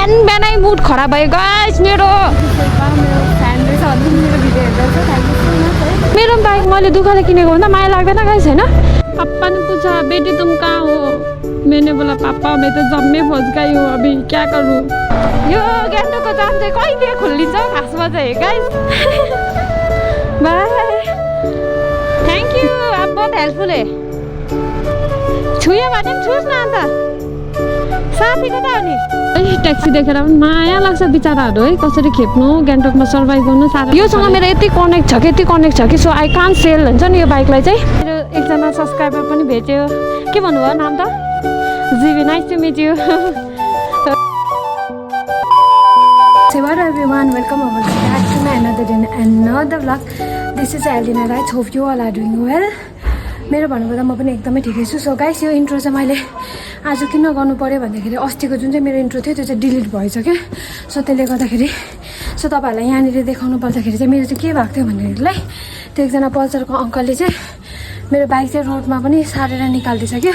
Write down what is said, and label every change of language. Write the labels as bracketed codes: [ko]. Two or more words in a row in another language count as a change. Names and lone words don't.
[ne] बिहानै मुड खराब भयो गाइस मेरो बाइक मैले दुःखले किनेको भन्दा माया लाग्दैन गाइस हैन। [hi] पापा ने पूछा बेटी तुम कहाँ हो, मैंने बोला पापा मैं तो जब में फंस गई हूँ, अभी क्या करूँ। [ne] यो गान्तोकको जाम चाहिँ कहिले खोलिन्छ खासमा चाहिँ गाइस। [en] bye thank you [hi] आप बहुत हेल्पफुल है। [ne] छुयो भने पनि छुस् न अन्त साथी कता हो नि। ट्याक्सी देखेर पनि माया लाग्छ बिचराहरू है, कसरी खेप्नु गान्तोकमा सर्भाइभ गर्नु साह्रो। योसँग मेरो यति कनेक्ट छ कि [en] so I can't sell [ne] हुन्छ नि यो बाइकलाई चाहिँ। मेरो एकजना सब्सक्राइबर पनि भेट्यो, के भन्नुभयो नाम त जीवी, [en] nice to meet you. Hello everyone, welcome over back to my another day and another vlog. This is Aldina Rights. Hope you all are doing well. [ne] मेरो भन्नुपर्दा म पनि एकदमै ठिकै छु। सो गाइस यो इन्ट्रो चाहिँ मैले आज किन गर्नु पर्यो भन्दाखेरि अस्तिको जुन चाहिँ मेरो इन्ट्रो थियो त्यो चाहिँ डिलिट भएछ क्या। सो त्यसले गर्दाखेरि सो तपाईँहरूलाई यहाँनिर देखाउनु पर्दाखेरि चाहिँ मेरो चाहिँ के भएको थियो भन्नेहरूलाई त्यो एकजना पल्सरको अङ्कलले चाहिँ मेरो बाइक चाहिँ रोडमा पनि सारेर निकाल्दैछ क्या।